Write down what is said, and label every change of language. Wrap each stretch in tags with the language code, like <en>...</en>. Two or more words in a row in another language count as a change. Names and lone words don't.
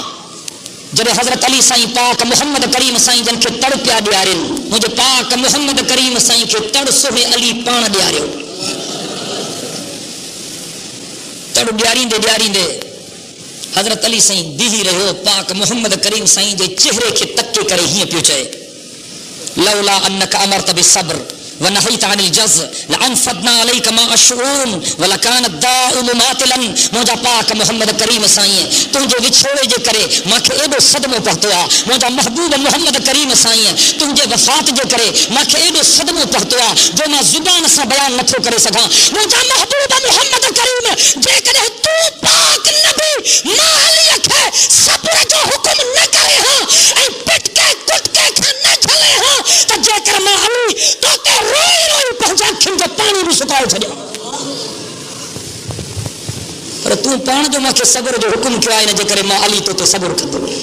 <sd>जॾहिं हज़रत अली साईं पाक मोहम्मद करीम साईं जन खे तड़ पिया ॾियारिन, मुंहिंजे पाक मोहम्मद करीम साईं खे तड़ सोहे अली पाण ॾियारियो। तड़ ॾियारींदे ॾियारींदे हज़रत अली साईं बीही रहियो, पाक मोहम्मद करीम साईं जे चेहरे खे तके करे हीअं पियो चए</sd> <ar>لولا أنك أمرت بالصبر ونهيت عن الجزع لأنفدنا عليك ماء الشؤون ولكان الداء مماطلا.</ar> <sd>मुंहिंजा पाक मोहम्मद करीम साईं तुंहिंजे विछोड़े जे करे मूंखे एॾो सदमो पहुतो आहे। मुंहिंजा महबूब मोहम्मद करीम साईं तुंहिंजे वफ़ात जे करे मूंखे एॾो सदमो पहुतो आहे जो मां ज़ुबान सां बयान नथो करे सघां। मुंहिंजा महबूब मोहम्मद करीम जेकॾहिं तूं पाक नबी मां अलीअ खे सब्र जो हुकुम न करे हां ऐं पिटके कुटके खां न झले हां त जेकर मां अली तोखे रोई रोई पंहिंजा अखियुनि जो मुकाए छॾियां, पर तूं पाण जो मूंखे सब्र जो हुकुम कयो आहे, इन जे करे मां अली तो ते सब्र कंदो।</sd>